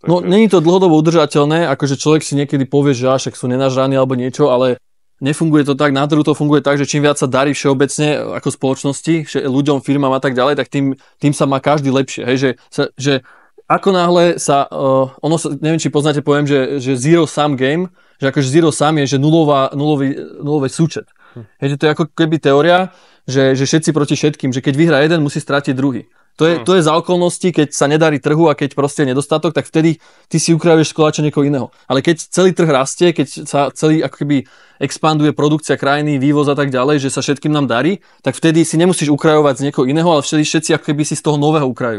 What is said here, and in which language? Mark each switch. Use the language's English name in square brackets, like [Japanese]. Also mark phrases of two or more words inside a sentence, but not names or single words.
[Slovak] No, není to dlhodobo udržateľné, akože človek si niekedy povie, že však sú nenažraní alebo niečo, ale nefunguje to tak, na trhu to funguje tak, že čím viac sa darí všeobecne ako spoločnosti, ľuďom, firmám a tak ďalej, tak tým sa má každý lepšie. Hej, že ako náhle neviem, či poznáte pojem, že [English] zero sum game, [Slovak] že akože [English] zero sum [Slovak] je, že nulový súčet. Hej, že to je ako keby teória, že všetci proti všetkým, že keď vyhrá jeden, musí stratiť druhý. To je za okolnosti, keď sa nedarí trhu a keď proste je nedostatok, tak vtedy ty si ukrajuješ z koláča niekoho iného. Ale keď celý trh rastie, keď sa celý ako keby expanduje produkcia krajiny, vývoz a tak ďalej, že sa všetkým nám darí, tak vtedy si nemusíš ukrajovať z niekoho iného, ale všetci ako keby si z toho nového ukrajujú.